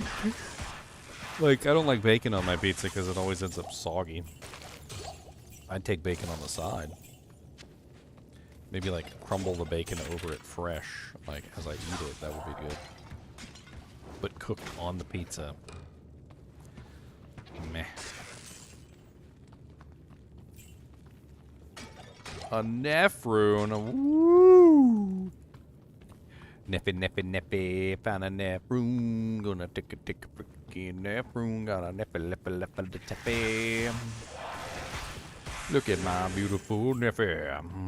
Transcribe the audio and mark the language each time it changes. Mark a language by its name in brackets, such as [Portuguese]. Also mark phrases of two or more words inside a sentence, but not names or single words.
[English] Like, I don't like bacon on my pizza because it always ends up soggy. I'd take bacon on the side. Maybe, like, crumble the bacon over it fresh, like, as I eat it. That would be good. But cooked on the pizza. Meh. A nephroon. Woo! Neffy. Found a nephroon. Gonna take a freaking nephroon. Got a neffy. Look at my beautiful neffy.